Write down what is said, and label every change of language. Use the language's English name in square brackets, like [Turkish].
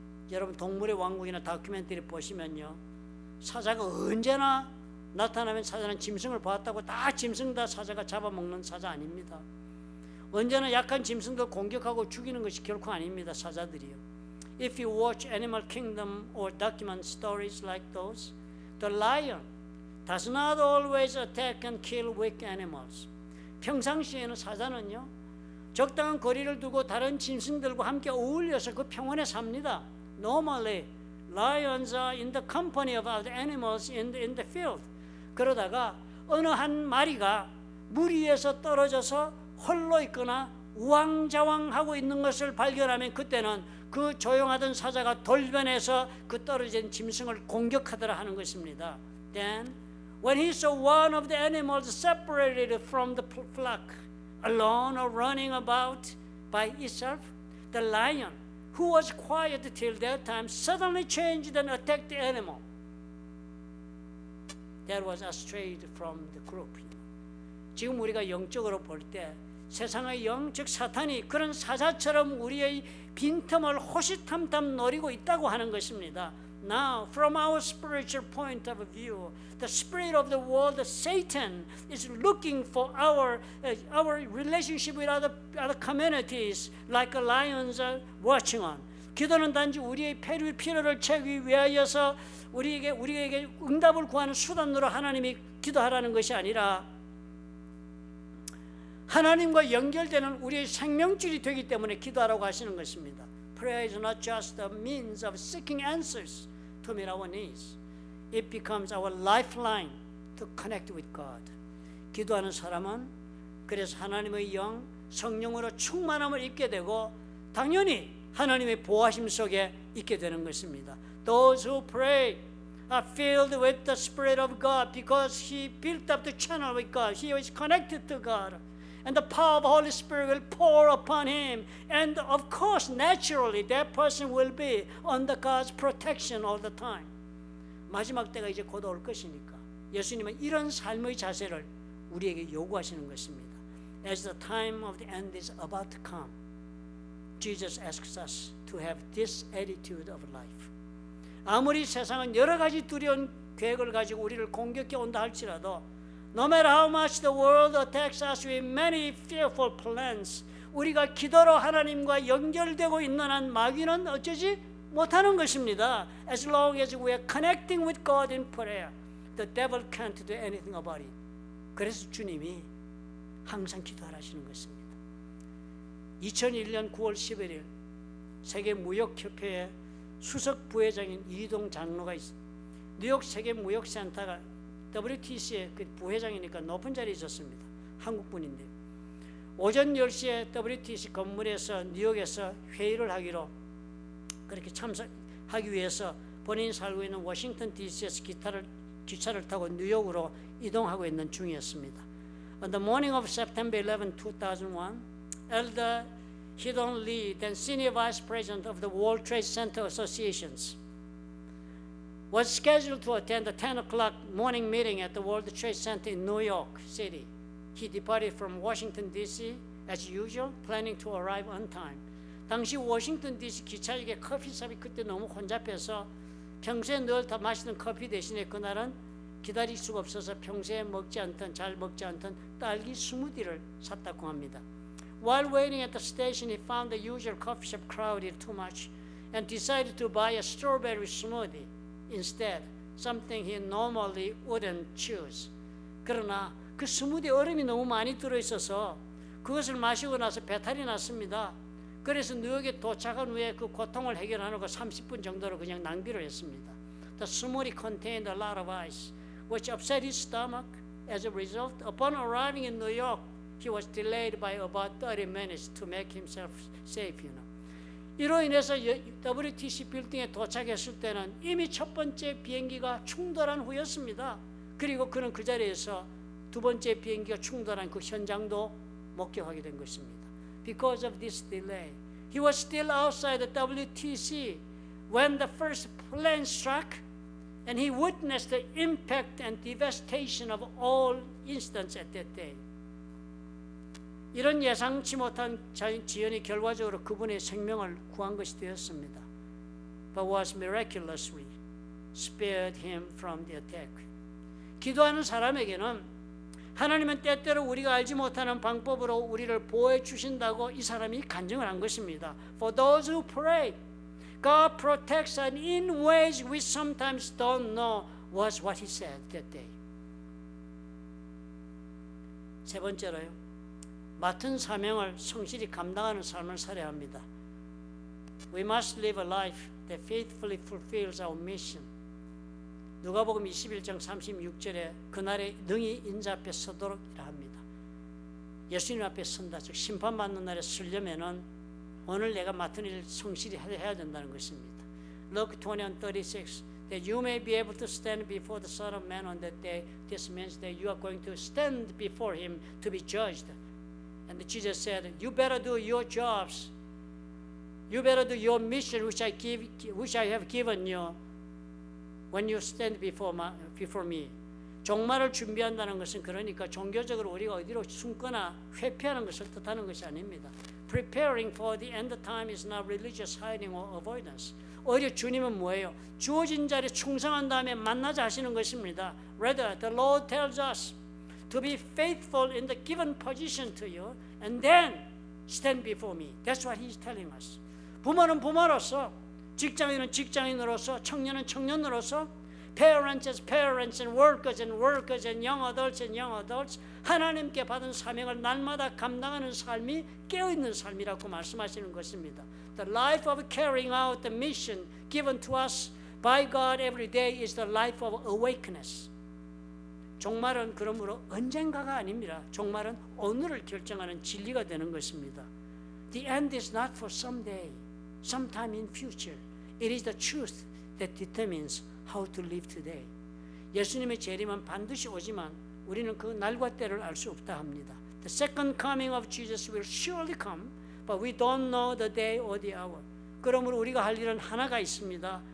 [Korean] 여러분 동물의 왕국이나 다큐멘터리 보시면요, 사자가 언제나 나타나면 사자는 짐승을 보았다고 다 짐승 다 사자가 잡아먹는 사자 아닙니다. 언제나 약한 짐승들 공격하고 죽이는 것이 결코 아닙니다. 사자들이요. [English] If you watch Animal Kingdom or document stories like those, the lion does not always attack and kill weak animals. [Korean] 평상시에는 사자는요, 적당한 거리를 두고 다른 짐승들과 함께 어울려서 그 평원에 삽니다. [English] Normally, lions are in the company of other animals in the field. [Korean] 그러다가 어느 한 마리가 물 위에서 떨어져서 홀로 있거나 우왕좌왕하고 있는 것을 발견하면 그때는 그 조용하던 사자가 돌변해서 그 떨어진 짐승을 공격하더라 하는 것입니다. [English] Then, when he saw one of the animals separated from the flock, alone or running about by itself, the lion, who was quiet till that time, suddenly changed and attacked the animal that was strayed from the group. [Korean] 지금 우리가 영적으로 볼 때 세상의 영, 즉 사탄이 그런 사자처럼 우리의 빈틈을 호시탐탐 노리고 있다고 하는 것입니다. [English] Now, from our spiritual point of view, the spirit of the world, Satan, is looking for our relationship with other communities, like lions are watching on. [Korean] 기도는 단지 우리의 필요를 채우기 위하여서 우리에게 응답을 구하는 수단으로 하나님이 기도하라는 것이 아니라 하나님과 연결되는 우리의 생명줄이 되기 때문에 기도하라고 하시는 것입니다. [English] Prayer is not just a means of seeking answers to meet our needs. It becomes our lifeline to connect with God. [Korean] 기도하는 사람은 그래서 하나님의 영, 성령으로 충만함을 입게 되고 당연히 하나님의 보호하심 속에 있게 되는 것입니다. [English] Those who pray are filled with the Spirit of God because he built up the channel with God. He is connected to God. And the power of the Holy Spirit will pour upon him. And of course, naturally, that person will be under God's protection all the time. [Korean] 마지막 때가 이제 곧 올 것이니까 예수님은 이런 삶의 자세를 우리에게 요구하시는 것입니다. [English] As the time of the end is about to come, Jesus asks us to have this attitude of life. [Korean] 아무리 세상은 여러 가지 두려운 계획을 가지고 우리를 공격해 온다 할지라도 [English] No matter how much the world attacks us with many fearful plans, [Korean] 우리가 기도로 하나님과 연결되고 있는 한 마귀는 어쩌지 못하는 것입니다. [English] As long as we are connecting with God in prayer, the devil can't do anything about it. [Korean] 그래서 주님이 항상 기도하라시는 것입니다. 2001년 9월 11일 세계무역협회의 수석 부회장인 이동 장로가 있습니다. 뉴욕 세계무역센터가 WTC의 그 부회장이니까 높은 자리에 있었습니다. 한국분인데 오전 10시에 WTC 건물에서 뉴욕에서 회의를 하기로 그렇게 참석하기 위해서 본인이 살고 있는 워싱턴 DC에서 기차를 타고 뉴욕으로 이동하고 있는 중이었습니다. [English] On the morning of September 11, 2001, Elder Hidon Lee, then Senior Vice President of the World Trade Center Associations, was scheduled to attend the 10 o'clock morning meeting at the World Trade Center in New York City. He departed from Washington, D.C. as usual, planning to arrive on time. [Korean] 당시 워싱턴 DC 기차역에 커피숍이 그때 너무 혼잡해서 평소에 늘 다 마시는 커피 대신에 그날은 기다릴 수가 없어서 평소에 잘 먹지 않던 딸기 스무디를 샀다고 합니다. [English] While waiting at the station, he found the usual coffee shop crowded too much and decided to buy a strawberry smoothie instead, something he normally wouldn't choose. [Korean] 그러나 그 스무디 얼음이 너무 많이 들어있어서 그것을 마시고 나서 배탈이 났습니다. 그래서 뉴욕에 도착한 후에 그 고통을 해결하는 거 30분 정도로 그냥 낭비를 했습니다. [English] The smoothie contained a lot of ice, which upset his stomach. As a result, upon arriving in New York, he was delayed by about 30 minutes to make himself safe. [Korean] 이로 인해서 WTC 빌딩에 도착했을 때는 이미 첫 번째 비행기가 충돌한 후였습니다. 그리고 그는 그 자리에서 두 번째 비행기가 충돌한 그 현장도 목격하게 된 것입니다. [English] Because of this delay, he was still outside the WTC when the first plane struck, and he witnessed the impact and devastation of all incidents at that day. [Korean] 이런 예상치 못한 지연이 결과적으로 그분의 생명을 구한 것이 되었습니다. [English] But was miraculously spared him from the attack. [Korean] 기도하는 사람에게는 하나님은 때때로 우리가 알지 못하는 방법으로 우리를 보호해 주신다고 이 사람이 간증을 한 것입니다. [English] For those who pray, God protects us in ways we sometimes don't know was what he said that day. [Korean] 세 번째로요. 맡은 사명을 성실히 감당하는 삶을 살아야 합니다. [English] We must live a life that faithfully fulfills our mission. [Korean] 누가복음 21장 36절에 그날에 능히 인자 앞에 서도록 이라 합니다. 예수님 앞에 선다, 즉 심판받는 날에 서려면은 오늘 내가 맡은 일을 성실히 해야 된다는 것입니다. [English] Luke 20:36 that you may be able to stand before the Son of Man on that day. This means that you are going to stand before him to be judged. And Jesus said, you better do your jobs. You better do your mission which I have given you when you stand before me. [Korean] 종말을 준비한다는 것은 그러니까 종교적으로 우리가 어디로 숨거나 회피하는 것을 뜻하는 것이 아닙니다. [English] Preparing for the end time is not religious hiding or avoidance. [Korean] 오히려 주님은 뭐예요? 주어진 자리에 충성한 다음에 만나자 하시는 것입니다. [English] Rather, the Lord tells us to be faithful in the given position to you and then stand before me. That's what he's telling us. [Korean] 부모는 부모로서, 직장인은 직장인으로서, 청년은 청년으로서, [English] parents as parents and workers and young adults [Korean] 하나님께 받은 사명을 날마다 감당하는 삶이 깨어있는 삶이라고 말씀하시는 것입니다. [English] The life of carrying out the mission given to us by God every day is the life of awakeness. [Korean] 종말은 그러므로 언젠가가 아닙니다. 종말은 오늘을 결정하는 진리가 되는 것입니다. [English] The end is not for someday, sometime in future. It is the truth that determines how to live today. [Korean] 예수님의 재림은 반드시 오지만 우리는 그 날과 때를 알 수 없다 합니다. [English] The second coming of Jesus will surely come, but we don't know the day or the hour. [Korean] 그러므로 우리가 할 일은 하나가 있습니다.